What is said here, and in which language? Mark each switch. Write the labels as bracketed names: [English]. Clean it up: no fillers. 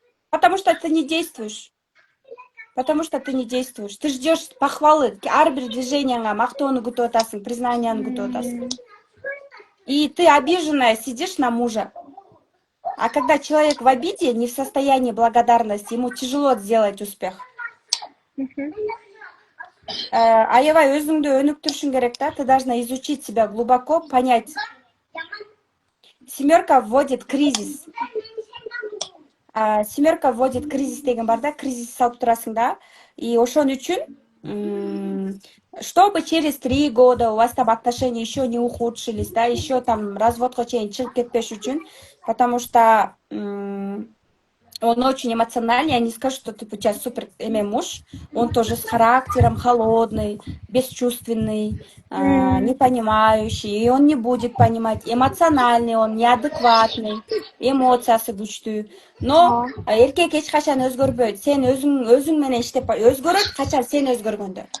[Russian] потому что ты не действуешь. Потому что ты не действуешь. Ты ждешь похвалы. [Kyrgyz] Ар бир движенияңа мактоону күтүп атасың, признанияны күтүп атасың. [Russian] И ты обиженная сидишь на мужа. А когда человек в обиде, не в состоянии благодарности, ему тяжело сделать успех. [Kyrgyz] Аябай өзүңдү өнүктүрүшүң керек да. [Russian] Ты должна изучить себя глубоко, понять. Семерка вводит кризис. [Kyrgyz] Семерка вводит кризис деген бар да, кризис салып турасың да. [Russian] И ошон үчүн, чтобы через 3 года у вас там отношения еще не ухудшились, да, еще там [Kyrgyz] разводко чейин чыгып кетпеш үчүн, [Russian] потому что он очень эмоциональный, я не скажу, что ты у тебя супер муж, он тоже с характером холодный, бесчувственный, не понимающий, и он не будет понимать, эмоциональный он, неадекватный, [Kyrgyz] эмоциясы күчтүү. Но эркек эч качан өзгөрбөйт. Сен өзүң менен иштеп, өзгөрөт качан сен өзгөргөндө.